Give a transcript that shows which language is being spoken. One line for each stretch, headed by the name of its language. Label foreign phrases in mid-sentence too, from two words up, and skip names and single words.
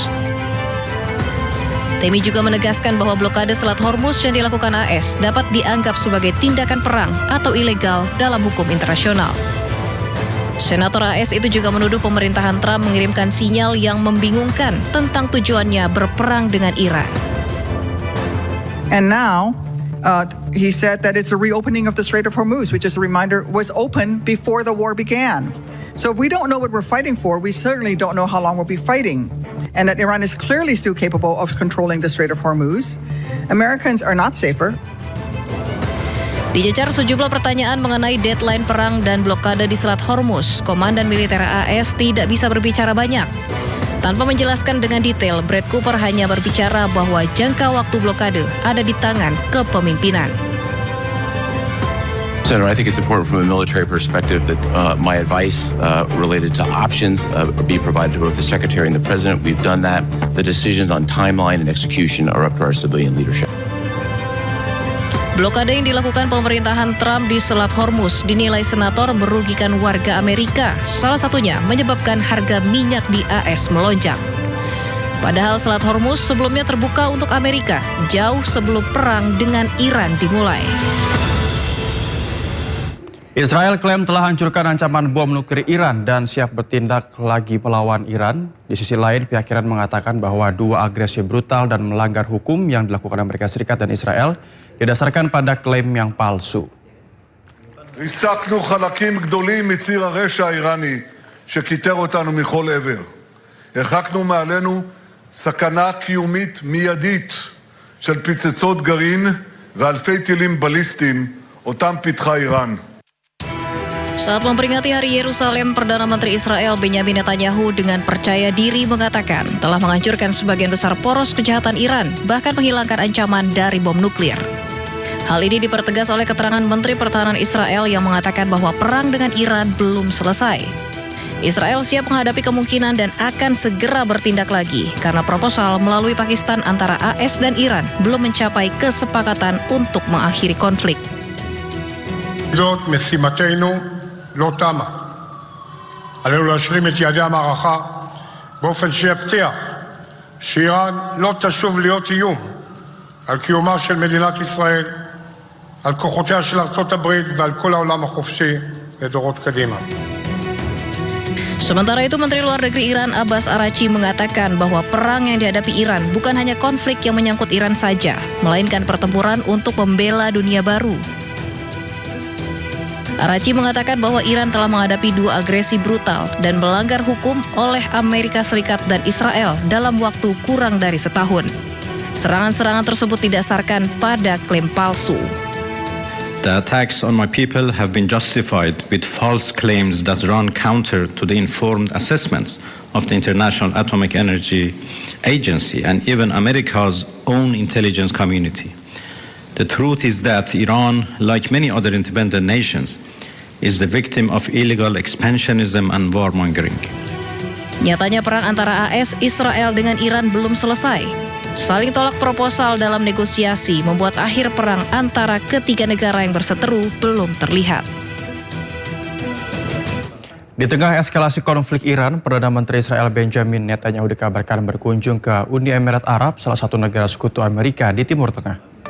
Indonesian: Tammy juga menegaskan bahwa blokade Selat Hormuz yang dilakukan AS dapat dianggap sebagai tindakan perang atau ilegal dalam hukum internasional. Senator AS itu juga menuduh pemerintahan Trump mengirimkan sinyal yang membingungkan tentang tujuannya berperang dengan Iran.
English: And now, he said that it's a reopening of the Strait of Hormuz, which is a reminder was open before the war began. So if we don't know what we're fighting for, we certainly don't know how long we'll be fighting. And that Iran is clearly still capable of controlling the Strait of Hormuz. Americans are not safer.
Indonesian: Dicecar sejumlah pertanyaan mengenai deadline perang dan blokade di Selat Hormuz, Komandan Militer AS tidak bisa berbicara banyak. Tanpa menjelaskan dengan detail, Brett Cooper hanya berbicara bahwa jangka waktu blokade ada di tangan kepemimpinan.
English: Senator, I think it's important from a military perspective that my advice related to options be provided to both the Secretary and the President. We've done that. The decisions on timeline and execution are up to our civilian leadership.
Indonesian: Blokade yang dilakukan pemerintahan Trump di Selat Hormuz dinilai senator merugikan warga Amerika, salah satunya menyebabkan harga minyak di AS melonjak. Padahal Selat Hormuz sebelumnya terbuka untuk Amerika, jauh sebelum perang dengan Iran dimulai. Israel klaim telah hancurkan ancaman bom nuklir Iran dan siap bertindak lagi melawan Iran. Di sisi lain, pihak Iran mengatakan bahwa dua agresi brutal dan melanggar hukum yang dilakukan Amerika Serikat dan Israel didasarkan pada klaim yang palsu.
Hebrew: ריסקנו חלקים גדולים מציר הרשע האיראני שכיתר אותנו מכל עבר. הרחקנו מעלינו סכנה קיומית מיידית של פצצות גרעין ואלפי טילים בליסטיים אותם פיתחה איראן.
Indonesian: Saat memperingati Hari Yerusalem, Perdana Menteri Israel Benjamin Netanyahu dengan percaya diri mengatakan telah menghancurkan sebagian besar poros kejahatan Iran, bahkan menghilangkan ancaman dari bom nuklir. Hal ini dipertegas oleh keterangan Menteri Pertahanan Israel yang mengatakan bahwa perang dengan Iran belum selesai. Israel siap menghadapi kemungkinan dan akan segera bertindak lagi karena proposal melalui Pakistan antara AS dan Iran belum mencapai kesepakatan untuk mengakhiri konflik.
Hebrew: זאת משימתנו לא תמה. עלינו להשלים את יעדי המערכה באופן שיבטיח שאיראן לא תשוב להיות איום על קיומה של מדינת ישראל, על כוחותיה של ארצות הברית ועל כל העולם החופשי לדורות קדימה.
Indonesian: Sementara itu, Menteri Luar Negeri Iran Abbas Araghchi mengatakan bahwa perang yang dihadapi Iran bukan hanya konflik yang menyangkut Iran saja, melainkan pertempuran untuk membela dunia baru. Araghchi mengatakan bahwa Iran telah menghadapi 2 agresi brutal dan melanggar hukum oleh Amerika Serikat dan Israel dalam waktu kurang dari setahun. Serangan-serangan tersebut didasarkan pada klaim palsu.
English: The attacks on my people have been justified with false claims that run counter to the informed assessments of the International Atomic Energy Agency and even America's own intelligence community. The truth is that Iran, like many other independent nations, is the victim of illegal expansionism and warmongering.
Indonesian: Nyatanya perang antara AS, Israel dengan Iran belum selesai. Saling tolak proposal dalam negosiasi membuat akhir perang antara ketiga negara yang berseteru belum terlihat. Di tengah eskalasi konflik Iran, Perdana Menteri Israel Benjamin Netanyahu dikabarkan berkunjung ke Uni Emirat Arab, salah satu negara sekutu Amerika di Timur Tengah.